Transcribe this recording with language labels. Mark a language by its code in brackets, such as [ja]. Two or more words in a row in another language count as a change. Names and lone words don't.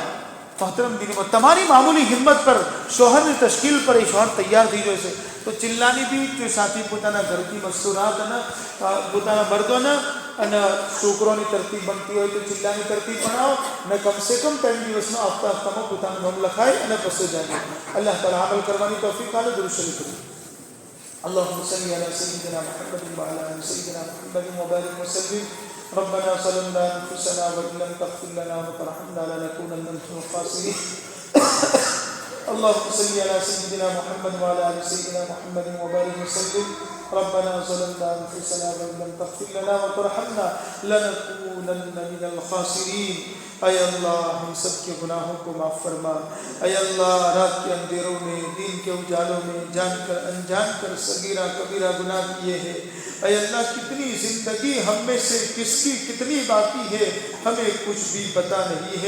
[gu] મોહતરમ દીકરીમાં તમારી મામૂલી હિંમત પર શોહરની તશ્કીલ પર એ શોહર તૈયાર થઈ જશે તો ચિલ્લાની બી તો સાથી પોતાના ઘરથી મસ્તુરાત અને પોતાના મર્દોને અને છોકરોની તરતીબ બનતી હોય તો ચિલ્લાની તરતીબ બનાવો ને કમસે કમ 3 દિવસમાં હપ્તા હપ્તામાં પોતાનું નામ લખાય અને પછી જાય. અલ્લાહ તાલા અમલ કરવાની તૌફીક આલે. દરૂદ શરીફ કરીએ. [ar] اللهم صل على سيدنا محمد وعلى ال سيدنا محمد وبارك وسلم. ربنا ظلمنا انفسنا وان لم تغفر لنا وترحمنا لنكونن من الخاسرين. اللهم صل على سيدنا محمد وعلى ال سيدنا محمد وبارك وسلم. ربنا ظلمنا انفسنا وان لم تغفر لنا وترحمنا لنكونن من الخاسرين. [ur] اے اللہ ہم سب کے گناہوں کو معاف فرما. اے اللہ رات کے اندھیروں میں دین کے اجالوں میں جان کر انجان کر صغیرہ کبیرہ گناہ کیے ہیں. اے اللہ کتنی زندگی ہم میں سے کس کی کتنی باقی ہے ہمیں کچھ بھی پتہ نہیں ہے.